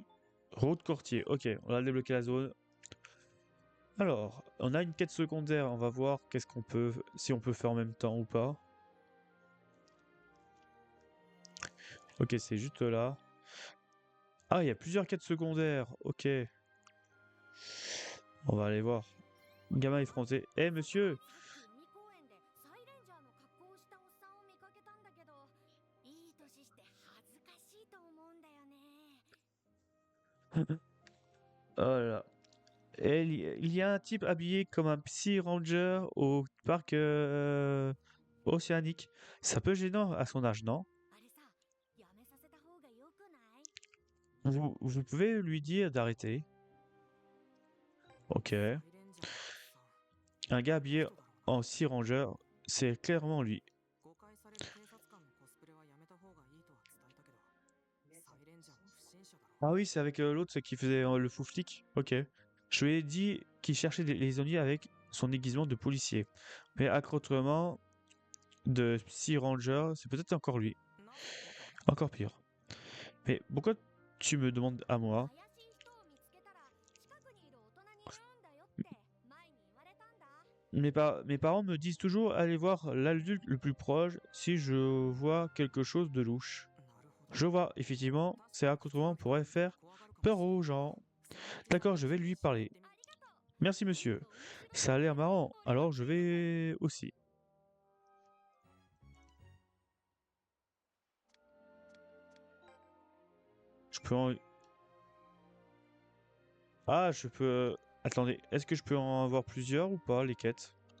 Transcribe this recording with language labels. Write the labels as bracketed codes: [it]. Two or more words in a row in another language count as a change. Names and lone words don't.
[fr] Route courtier, ok, on a débloqué la zone. Alors, on a une quête secondaire, on va voir qu'est-ce qu'on peut, si on peut faire en même temps ou pas. Ok, c'est juste là. Ah, il y a plusieurs quêtes secondaires, ok. On va aller voir. Gamin effronté. Eh monsieur! [ja] さっき海公園でサイレンジャーの格好をしたおっさんを見かけたんだけど、いい年して恥ずかしいと思うんだよね。 [fr] Oh là là. Et il y a un type habillé comme un Psy Ranger au parc océanique. C'est un peu gênant à son âge, non? [ja] あれさ、やめさせた方がよくない？ [fr] Vous pouvez lui dire d'arrêter. Ok. [ja] サイレンジャーのおっさん [fr] Un gars [ja] どんな [fr] habillé [ja] 人だろう [fr] en Psy Ranger, c'est clairement lui. [ja] 誤解される警察官のコスプレはやめた方がいいとは伝えたけど、サイレンジャーの不審者だろ [fr] Ah oui, c'est avec l'autre c'est qui faisait le fou flic. Ok. Je lui ai dit qu'il cherchait les ennuis avec son déguisement de policier. Mais accrochement de Psy Ranger, c'est peut-être encore lui. [ja] なんで僕が [fr] Encore pire. Mais pourquoi tu me demandes à moi? [ja] 怪しい人を見つけたら近くにいる大人に言うんだよって前に言われたんだ。 [fr] Mes parents me disent toujours aller voir l'adulte le plus proche si je vois quelque chose de louche. [ja] なるほど [fr] Je vois, effectivement, ces accoutrements pourraient faire [ja] 怖がるかも [fr] peur aux gens. [ja] しれない [fr] D'accord, je vais lui parler. [ja] ありがとう。 [fr] Merci monsieur. Ça a l'air marrant, alors je vais aussi. Je peux en... Ah, je peux... Attendez, est-ce que je peux en avoir plusieurs ou pas, les quêtes?